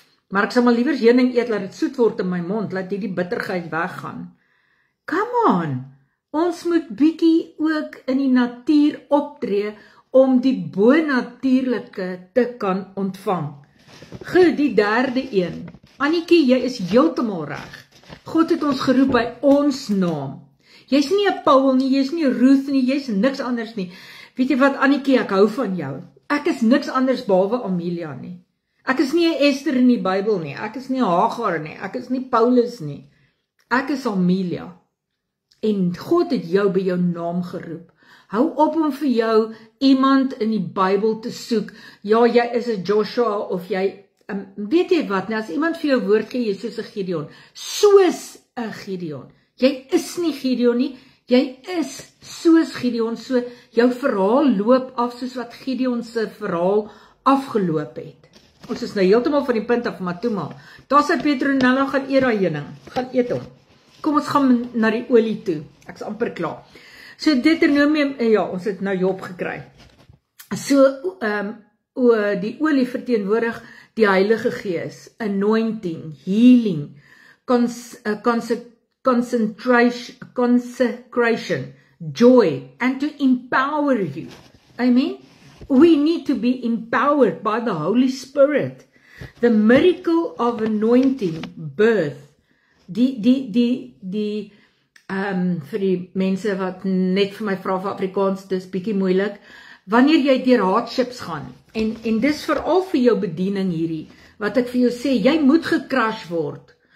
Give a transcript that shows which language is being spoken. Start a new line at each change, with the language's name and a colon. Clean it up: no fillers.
Afrikaans: Maar ek sal maar liewer heuning eet, laat dit soet word in my mond, laat die bitterheid weggaan.
English: Come on!
Afrikaans: Ons moet bietjie ook in die natuur optree om die bonatuurlike te kan ontvang. Goed, die derde een. Annetjie, jy is heeltemal reg. God het ons geroep by ons naam. Jy's nie 'n Paul nie, jy's nie 'n Ruth nie, jy's niks anders nie. Weet jy wat, Annetjie, ek hou van jou. Ek is niks anders behalwe Amelia nie. Ek is nie 'n Esther in die Bybel nie. Ek is nie Hagar nie. Ek is nie Paulus nie. Ek is Amelia. En God het jou by jou naam geroep. Hou op om vir jou iemand in die Bybel te soek. Ja, jy is 'n Joshua of jy weet jy wat, nou as iemand vir jou woord gee, jy is soos 'n Gideon. Soos 'n Gideon. Jy is nie Gideon nie, jy is soos Gideon. So jou verhaal loop af soos wat Gideon se verhaal afgeloop het. Ons is nou heeltemal van die punt af, maar toe maar. Daar sê Petronella, gaan eet daai heuning. Gaan eet hom. Kom ons gaan na die olie toe. Ek's amper klaar. So Deuteronomium, ja, ons het nou Job gekry. So die olie verteenwoordig die Heilige Gees,
English: anointing, healing, consecration, joy, and to empower you. Amen. We need to be empowered by the Holy Spirit. The miracle of anointing, birth.
Afrikaans: Vir die mense wat net vir my vra vir Afrikaans, dis bietjie moeilik. Wanneer jy deur hardships gaan, en dis veral vir jou bediening hierdie, wat ek vir jou sê, jy moet gecrash word.